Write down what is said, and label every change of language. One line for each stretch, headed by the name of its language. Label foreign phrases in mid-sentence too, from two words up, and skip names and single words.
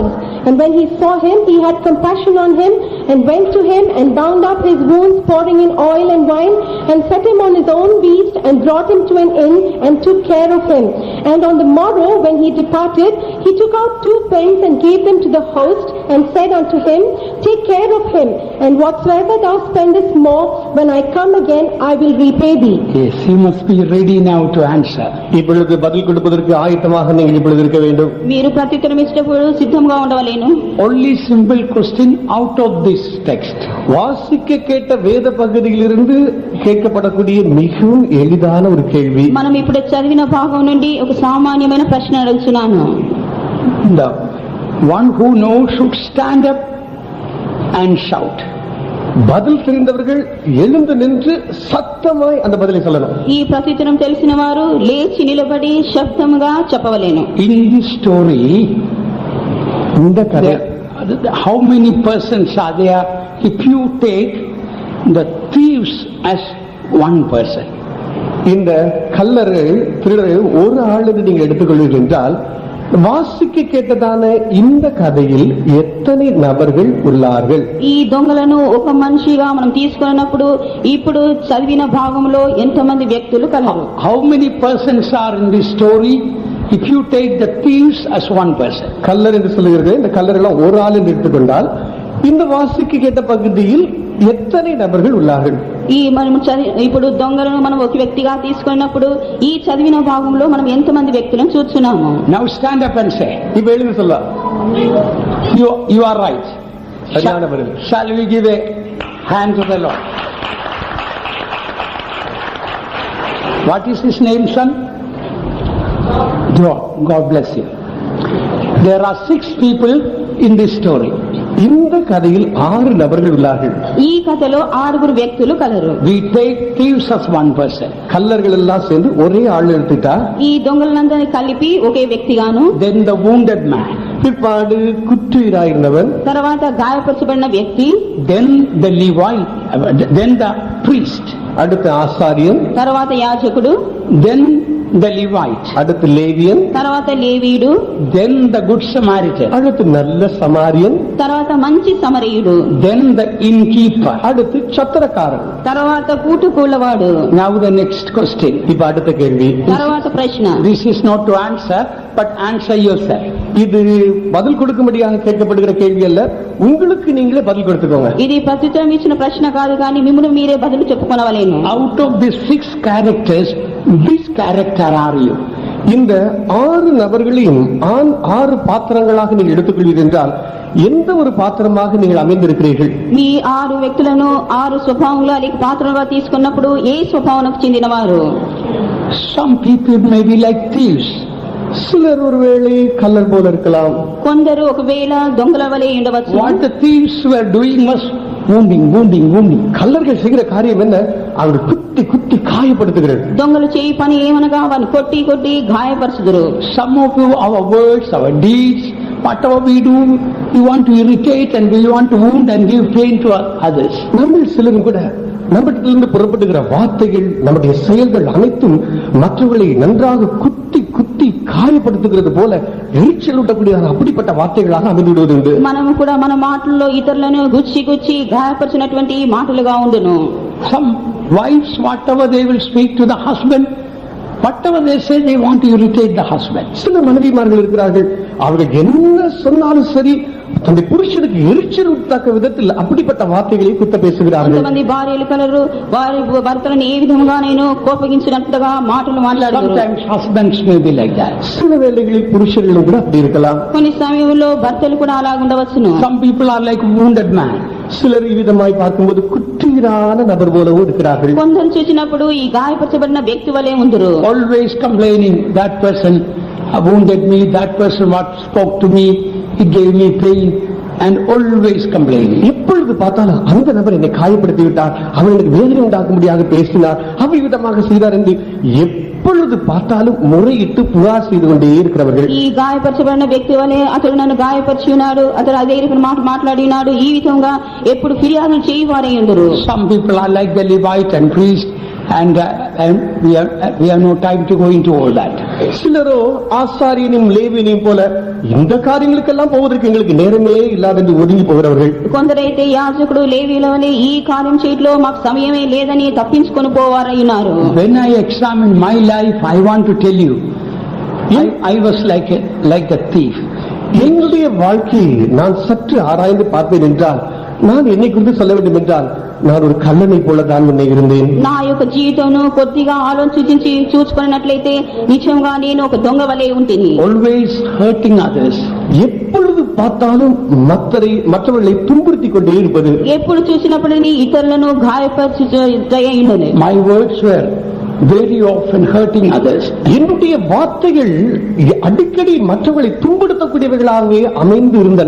English: And when he saw him, he had compassion on him, and went to him and bound up his wounds, pouring in oil and wine, and set him on his own beast, and brought him to an inn, and took care of him. And on the morrow, when he departed, he took out 2 pence and gave them to the host, and said unto him, take care of him, and whatsoever thou spendest more, when I come again, I will repay thee. Yes, you must be ready now to answer.
Tamil: இப்பொழுது பதில் கொடுப்பதற்கு ஆயத்தமாக நீங்கள் இப்பொழுது இருக்க வேண்டும்.
Telugu: మీరు ప్రత్యుత్తరం ఇచ్చేటప్పుడు సిద్ధంగా ఉండవలేను.
English: Only simple question out of this text.
Tamil: வாசிக்க கேட்ட வேத பகுதியிலிருந்து கேட்கப்படக்கூடிய மிகவும் எளிதான ஒரு கேள்வி.
Telugu: మనం ఇప్పుడు చదివిన భాగం నుండి ఒక సామాన్యమైన ప్రశ్న అడుగుతున్నాను.
English: The one who knows should stand up and shout.
Tamil: பதில் தெரிந்தவர்கள் எழுந்து நின்று சத்தமாய் அந்த பதிலை சொல்லணும்.
Telugu: ఈ ప్రత్యుత్తరం తెలిసిన వారు లేచి నిలబడి శబ్దముగా చెప్పవలెను.
English: In this story,
Tamil: இந்த கதை,
English: how many persons are there? If you take the thieves as one person,
Tamil: இந்த கல்லர்கள் திருடர்கள் ஒரு ஆள் என்று நீங்க எடுத்துக்கொள்வீர்கள் என்றால் வாசிக்க கேட்டதான இந்த கதையில் எத்தனை நபர்கள் உள்ளார்கள்?
Telugu: ఈ దొంగలను ఒక మనిషిగా మనం తీసుకున్నప్పుడు ఇప్పుడు చదివిన భాగంలో ఎంతమంది వ్యక్తులు కలరు?
English: How many persons are in this story if you take the thieves as one person?
Tamil: கல்லர் என்று சொல்லுகிறது. இந்த கல்லரெல்லாம் ஒரு ஆள் என்று எடுத்துக்கொண்டால் இந்த வாசிக்க கேட்ட பகுதியில் எத்தனை நபர்கள் உள்ளார்கள்?
Telugu: ఈ మనం ఇప్పుడు దొంగలను మనం ఒక వ్యక్తిగా తీసుకున్నప్పుడు ఈ చదివిన భాగంలో మనం ఎంతమంది వ్యక్తులను చూస్తున్నాము?
English: Now stand up and say,
Tamil: இப்ப எழுதி சொல்ல
English: you are right.
Tamil: சரியான பதில்.
English: Shall we give a hand to the Lord? What is his name, son? John. God bless you. There are 6 people in this story.
Tamil: இந்த கதையில் 6 நபர்கள் உள்ளார்கள்.
Telugu: ఈ కథలో 6 వ్యక్తులు కలరు.
English: We take thieves as one person.
Tamil: கல்லர்கள் எல்லாம் சேர்ந்து ஒரே ஆள் எடுத்துட்டா
Telugu: ఈ దొంగలందరినీ కలిపి ఒకే వ్యక్తిగాను,
English: Then the wounded man.
Tamil: பிற்பாடு குற்றுயிராயிருந்தவன்,
Telugu: తర్వాత గాయపరచబడిన వ్యక్తి,
English: Then the Levite. Then the priest.
Tamil: அடுத்து ஆசாரியன்,
Telugu: తర్వాత యాజకుడు,
English: Then the Levite.
Tamil: அடுத்து லேவியன்,
Telugu: తర్వాత లేవీయుడు,
English: Then the good Samaritan.
Tamil: அடுத்து நல்ல சமாரியன்,
Telugu: తర్వాత మంచి సమరయుడు,
English: Then the innkeeper.
Tamil: அடுத்து சத்திரக்காரன்.
Telugu: తర్వాత కూటుకూళ్ళవాడు.
English: Now the next question.
Tamil: இப்ப அடுத்த கேள்வி.
Telugu: తర్వాత ప్రశ్న.
English: This is not to answer, but answer yourself.
Tamil: இது பதில் கொடுக்கும்படியாக கேட்கப்படுகிற கேள்வி அல்ல, உங்களுக்கு நீங்களே பதில் கொடுத்துக்கோங்க.
Telugu: ఇది ప్రత్యుత్తరం ఇచ్చిన ప్రశ్న కాదు, కానీ మిమ్మల్ని మీరే బదులు చెప్పుకొనవలేను.
English: Out of these 6 characters, which character are you?
Tamil: இந்த 6 நபர்களையும் 6 பாத்திரங்களாக நீங்கள் எடுத்துக்கொள்வீர்கள் என்றால் எந்த ஒரு பாத்திரமாக நீங்கள் அமைந்திருக்கிறீர்கள்?
Telugu: మీ 6 వ్యక్తులను 6 స్వభావంలో లేక పాత్రలుగా తీసుకున్నప్పుడు ఏ స్వభావానికి చెందినవారు?
English: Some people may be like thieves.
Tamil: சிலர் ஒருவேளை கல்லர் போல இருக்கலாம்.
Telugu: కొందరు ఒకవేళ దొంగల వలె ఉండవచ్చు.
English: What the thieves were doing was wounding.
Tamil: கல்லர்கள் செய்கிற காரியம் என்ன? அவர்கள் குத்தி குத்தி காயப்படுத்துகிறது.
Telugu: దొంగలు చేయి పని ఏమనగా వారిని కొట్టి కొట్టి గాయపరచుదురు.
English: Some of you, our words, our deeds, whatever we do, we want to irritate and we want to wound and give pain to others.
Tamil: நம்ம சிலரும் கூட நம்மிடத்திலிருந்து புறப்படுகிற வார்த்தைகள், நம்முடைய செயல்கள் அனைத்தும் மற்றவர்களை நன்றாக குத்தி குத்தி காயப்படுத்துகிறது போல எரிச்சல் ஊட்டக்கூடிய அப்படிப்பட்ட வார்த்தைகளாக அமைந்து விடுவதுண்டு.
Telugu: మనము కూడా మన మాటల్లో ఇతరులను గుచ్చి గుచ్చి గాయపరిచినటువంటి మాటలుగా ఉండును.
English: Some wives, whatever they will speak to the husband, whatever they say, they want to irritate the husband.
Tamil: சில மனைவிமார்கள் இருக்கிறார்கள், அவர்கள் என்ன சொன்னாலும் சரி தன்னுடைய புருஷனுக்கு எரிச்சல் ஊட்டத்தக்க விதத்தில் அப்படிப்பட்ட வார்த்தைகளை குத்த பேசுகிறார்கள்.
Telugu: కొంతమంది భార్యలు కలరు, వారి భర్తలను ఏ విధంగా నేను కోపగించినట్టుగా మాటలు మాట్లాడుతారు.
English: Sometimes husbands may be like that.
Tamil: சில வேளைகளில் புருஷர்களும் கூட அப்படி இருக்கலாம்.
Telugu: కొన్ని సమయంలో భర్తలు కూడా అలా ఉండవచ్చును.
English: Some people are like wounded man.
Tamil: சிலர் இவ்விதமாய் பார்க்கும்போது குற்றீரான நபர் போலவும் இருக்கிறார்கள்.
Telugu: కొందరు చూసినప్పుడు ఈ గాయపరచబడిన వ్యక్తి వలె ఉందరు.
English: Always complaining, that person wounded me, that person what spoke to me, he gave me pain, and always complaining.
Tamil: எப்பொழுது பார்த்தாலும் அந்த நபர் என்னை காயப்படுத்தி விட்டார், அவர் எனக்கு வேதனை உண்டாக்கும்படியாக பேசினார், அவ்விதமாக செய்தார் என்று எப்பொழுது பார்த்தாலும் முறையிட்டு புகார் செய்து கொண்டே இருக்கிறவர்கள்.
Telugu: ఈ గాయపరచబడిన వ్యక్తి వలె అతడు నన్ను గాయపరిచి ఉన్నాడు, అతడు అదే మాట మాట్లాడినాడు, ఈ విధంగా ఎప్పుడు ఫిర్యాదులు చేయవారై ఉండరు.
English: Some people are like the Levite and priest, and we have no time to go into all that.
Tamil: சிலரோ ஆசாரியனையும் லேவியனையும் போல இந்த காரியங்களுக்கெல்லாம் போவதற்கு எங்களுக்கு நேரமே இல்லாத என்று ஒதுங்கி போகிறவர்கள்.
Telugu: కొందరైతే యాజకుడు లేవీల వలె ఈ కార్యం చేయట్లో మాకు సమయమే లేదని తప్పించుకొని పోవారై ఉన్నారు.
English: When I examine my life, I want to tell you, I was like a thief.
Tamil: என்னுடைய வாழ்க்கையை நான் சற்று ஆராய்ந்து பார்ப்பேன் என்றால், நான் என்னை குறித்து சொல்ல வேண்டும் என்றால், நான் ஒரு கல்லனை போல தான் முன்னே இருந்தேன்.
Telugu: నా యొక్క జీవితంను కొద్దిగా ఆలోచించి చూసుకున్నట్లయితే నిజంగా నేను ఒక దొంగ వలె ఉంటుంది.
English: Always hurting others.
Tamil: எப்பொழுது பார்த்தாலும் மற்றவர்களை துன்புறுத்திக் கொண்டே இருப்பது.
Telugu: ఎప్పుడు చూసినప్పుడు ఇతరులను గాయపరచుటయే.
English: My words were very often hurting others.
Tamil: என்னுடைய வார்த்தைகள் அடிக்கடி மற்றவர்களை துன்புறுத்தக்கூடியவர்களாகவே அமைந்து இருந்தன.